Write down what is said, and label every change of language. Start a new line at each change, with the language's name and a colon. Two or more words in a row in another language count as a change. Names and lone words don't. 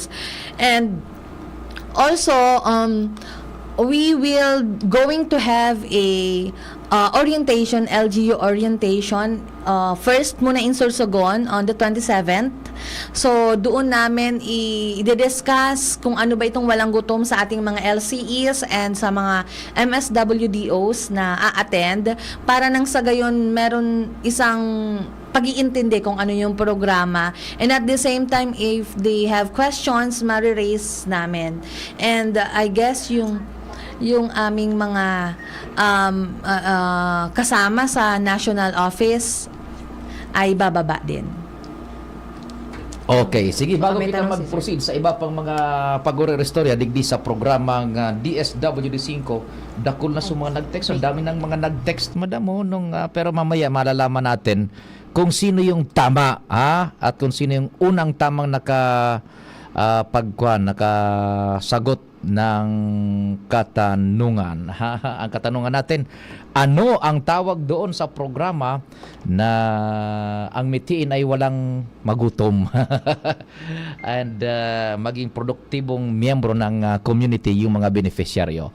English: And also, we will going to have a orientation, LGU orientation, first muna in Sorsogon on the 27th. So,
Filipino: doon namin i-discuss kung ano ba itong walang gutom sa ating mga LCEs and sa mga MSWDOs na a-attend para nang sa gayon meron isang pag-iintindi kung ano yung programa.
English: And at the same time, if they have questions,
Filipino: ma-raise namin.
English: And I guess
Filipino: yung aming mga kasama sa national office ay bababa din. Okay, sige, bago May
Bikol: kita
Filipino: tanong si
Bikol: mag-proceed sa iba pang mga pag-restorya digdi sa programang DSWD5, dakol na sa mga nag-text.
Filipino: Ang dami ng mga nag-text, madam, pero mamaya malalaman natin kung sino yung tama, at kung sino yung unang tamang nakasagot ng katanungan. Ang katanungan natin, ano ang tawag doon sa programa na ang mitiin ay walang magutom and maging produktibong miyembro ng community yung mga beneficiaryo.